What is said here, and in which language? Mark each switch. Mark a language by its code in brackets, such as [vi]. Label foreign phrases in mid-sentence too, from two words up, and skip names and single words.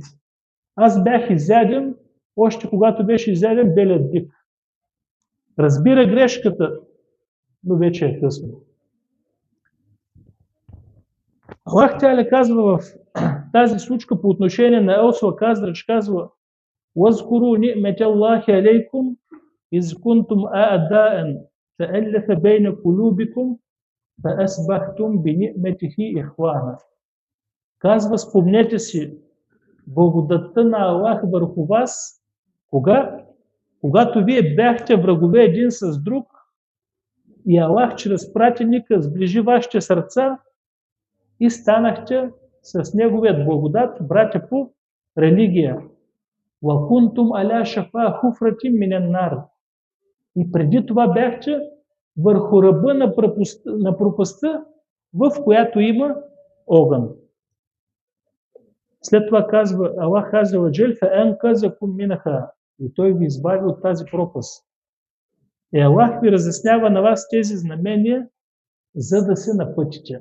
[bg] Аз бях изяден, още когато беше изяден белият бик. Разбира грешката, но вече е късно. Аллах Теала казва в тази случка по отношение на Еус и Хазрач, казва: [ar] وَاذْكُرُوا نِعْمَةَ اللَّهِ عَلَيْكُمْ إِذْ كُنْتُمْ أَعْدَاءً فَأَلَّفَ بَيْنَ قُلُوبِكُمْ فَأَصْبَحْتُمْ بِنِعْمَتِهِ إِخْوَانًا. [bg] Казва: спомнете си благодатта на Аллах върху вас, когато вие бяхте врагове един с друг и Аллах чрез пратеника сближи вашите сърца и станахте с неговият благодат братя по религия. [ar] وَكُنْتُمْ عَلَى شَفَا حُفْرَةٍ مِنَ النَّارِ. [bg] И преди това бяхте върху ръба на пропастта, в която има огън. След това казва Аллах Азза ва Джал: [ar] فَأَنْقَذَكُم مِّنْهَا. [bg] И той ви избави от тази пропаст. И Аллах ви разяснява на вас тези знамения, за да се напътите.